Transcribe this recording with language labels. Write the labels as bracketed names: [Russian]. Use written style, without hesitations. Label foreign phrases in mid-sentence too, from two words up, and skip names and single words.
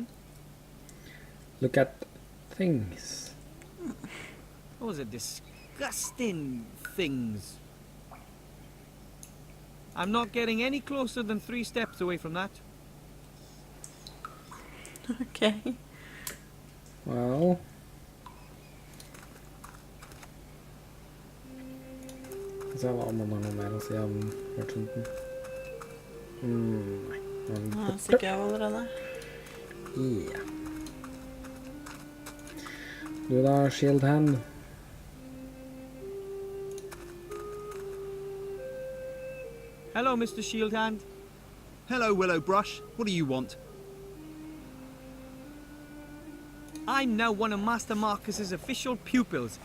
[English] Look at things. Those are disgusting things. I'm not getting any closer than 3 steps away from that. OK. Well. [Norwegian] Skal vi se om man har noe mer å si om merchanten. Nei. Den Nå borte. stikker jeg av allerede. Ja. Du da, [English] shield hand. Hello, Mr. Shield Hand. Hello, Willow Brush. What do you want? I'm now one of Master Marcus's official pupils.